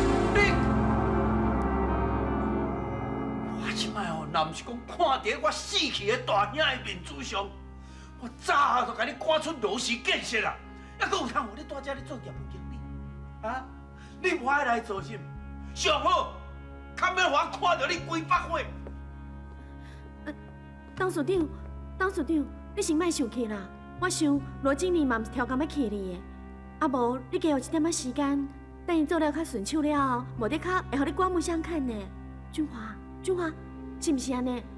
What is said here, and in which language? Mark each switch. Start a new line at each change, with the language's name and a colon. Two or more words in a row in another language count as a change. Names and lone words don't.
Min Nan Chinese: 我即摆哦，若毋是讲看伫我死去的大兄的面子上，我早就甲你赶出罗氏建设啦，还佫有通互你在遮咧做业务经理？啊，你无爱来做甚？上好，较免互我看到你规百岁。董事长，你先莫生气啦。我想罗经理嘛毋是挑工要气你的，啊无你加有一点仔时间，等伊做了较顺手了后，无得较会互你刮目相看呢。俊华，是毋是安尼？